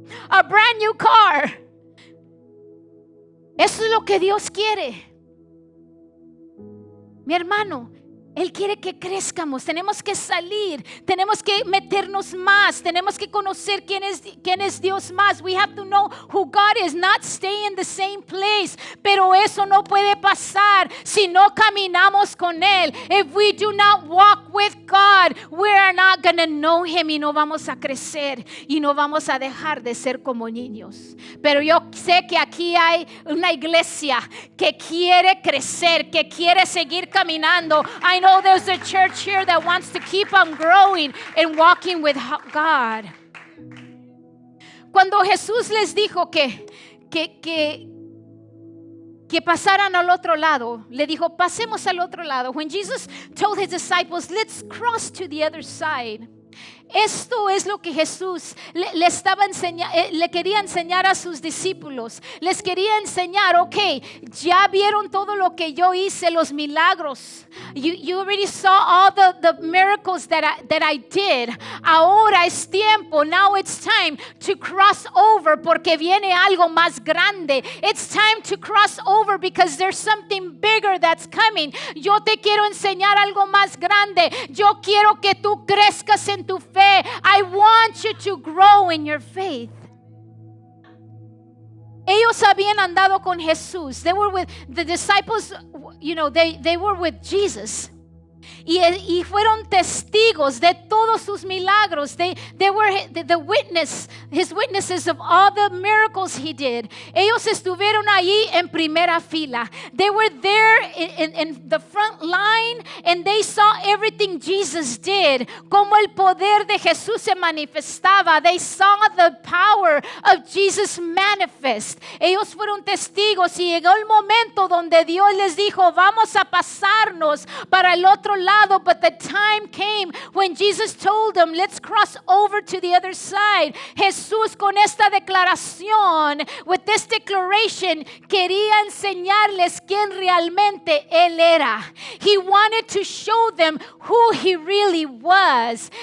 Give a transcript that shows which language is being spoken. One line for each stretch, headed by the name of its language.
English: A brand new car.
Spanish: Eso es lo que Dios quiere. Mi hermano, Él quiere que crezcamos. Tenemos que salir, tenemos que meternos más, tenemos que conocer quién es Dios más.
English: We have to know who God is, not stay in the same place.
Spanish: Pero eso no puede pasar si no caminamos con Él.
English: If we do not walk with God, we are not going to know Him,
Spanish: y no vamos a crecer y no vamos a dejar de ser como niños. Pero yo sé que aquí hay una iglesia que quiere crecer, que quiere seguir caminando.
English: I know there's a church here that wants to keep on growing and walking with God.
Spanish: Cuando Jesús les dijo que pasaran al otro lado, le dijo, pasemos al otro lado.
English: When Jesus told his disciples, let's cross to the other side.
Spanish: Esto es lo que Jesús le estaba enseñando, le quería enseñar a sus discípulos. Les quería enseñar, okay, ya vieron todo lo que yo hice, los milagros.
English: You already saw all the miracles that I did.
Spanish: Ahora es tiempo.
English: Now it's time to cross over,
Spanish: porque viene algo más grande.
English: It's time to cross over because there's something bigger that's coming.
Spanish: Yo te quiero enseñar algo más grande. Yo quiero que tú crezcas en tu fe.
English: I want you to grow in your faith.
Spanish: Ellos habían andado con Jesús.
English: They were with the disciples, you know, they were with Jesus.
Spanish: Y fueron testigos de todos sus milagros.
English: They were his witnesses of all the miracles he did.
Spanish: Ellos estuvieron allí en primera fila.
English: They were there in the front line, and they saw everything Jesus did.
Spanish: Como el poder de Jesús se manifestaba.
English: They saw the power of Jesus manifest.
Spanish: Ellos fueron testigos, y llegó el momento donde Dios les dijo, vamos a pasarnos para el otro lado.
English: But the time came when Jesus told them, let's cross over to the other side.
Spanish: Jesús, con esta declaración,
English: with this declaration,
Spanish: quería enseñarles quién realmente Él era.
English: He wanted to show them who He really was.